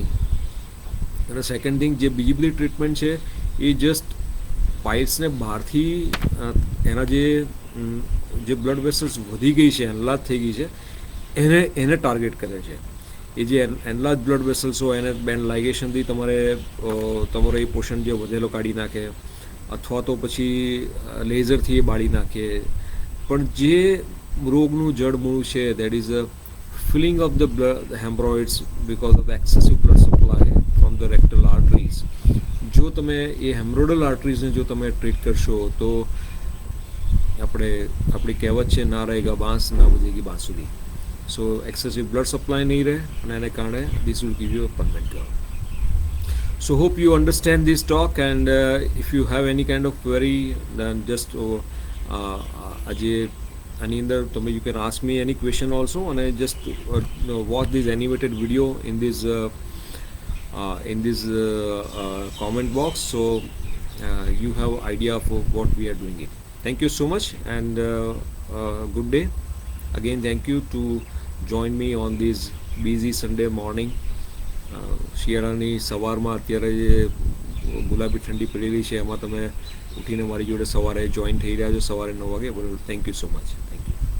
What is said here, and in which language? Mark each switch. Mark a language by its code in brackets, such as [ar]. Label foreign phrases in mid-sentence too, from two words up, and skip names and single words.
[gu] અને સેકન્ડ થિંગ, જે બીજી બધી ટ્રીટમેન્ટ છે એ જસ્ટ પાઇલ્સને બહારથી એના જે [en] blood vessels [gu] વધી ગઈ છે, એનલાર્જ થઈ ગઈ છે, એને ટાર્ગેટ કરે છે. એ જે એનલાર્જ [en] blood vessels [gu] હોય એને બેન્ડ લાઇગેશનથી તમારો એ પોર્શન જે વધેલો કાઢી નાખે, અથવા તો પછી લેઝરથી એ બાળી નાખે. પણ જે રોગનું જડમૂળ છે [en] that is a filling of the hemorrhoids because of excessive blood supply from the rectal arteries. [gu] જો તમે એ હેમરોઇડલ આર્ટરીઝને જો તમે ટ્રીટ કરશો તો આપણી કહેવત છે [hi] ना रहेगा बांस ना बजेगी बांसुरी. [en] so excessive blood supply [gu] નહીં રહે અને એને કારણે [en] this will give you a permanent cure. So hope you understand this talk, and if you have any kind of query then just [gu] આજે આની અંદર તમે [en] you can ask me any question also, અને just watch this animated video in this comment box, so you have idea of what we are doing it. Thank you so much, and good day again. Thank you to join me on this busy Sunday morning. [gu] શિયાળાની સવારમાં અત્યારે જે ગુલાબી ઠંડી પડેલી છે એમાં તમે ઉઠીને મારી જોડે સવારે જોઈન થઈ રહ્યા છો સવારે 9 વાગે. [en] thank you so much. thank you.